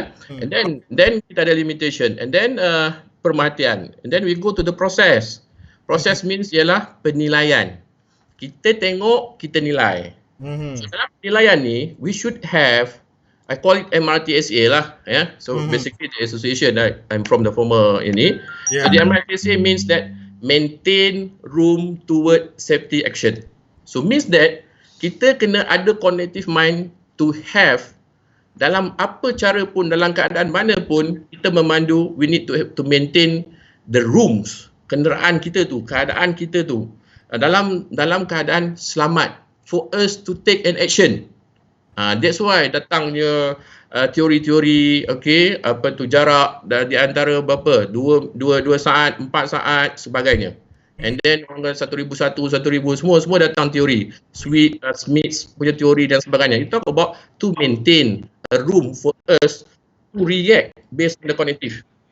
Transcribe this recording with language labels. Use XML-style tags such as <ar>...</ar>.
<en>And then</en> <ms>kita ada</ms> <en>limitation, and then perhatian, and then we go to the process. Process means</en> <ms>ialah penilaian. Kita tengok, kita nilai.</ms> <en>So</en> <ms>dalam penilaian ni,</ms> <en>we should have, I call it MRTSA lah, so basically the association, I'm from the former ini. So the MRTSA means that maintain room toward safety action. So means that</en> <ms>kita kena ada</ms> <en>cognitive mind to have,</en> <ms>dalam apa cara pun, dalam keadaan mana pun kita memandu,</ms> <en>we need to maintain the rooms,</en> <ms>kenderaan kita tu, keadaan kita tu dalam keadaan selamat</ms> <en>for us to take an action.</en> <ms>That's why datangnya teori-teori, jarak di antara berapa, 2 saat, 4 saat sebagainya.</ms> <en>And then</en> <ms>1001, 1000 semua datang teori. Smith punya teori dan sebagainya.</ms> <en>You talk about to maintain a room for us to react based on the cognitive.</en>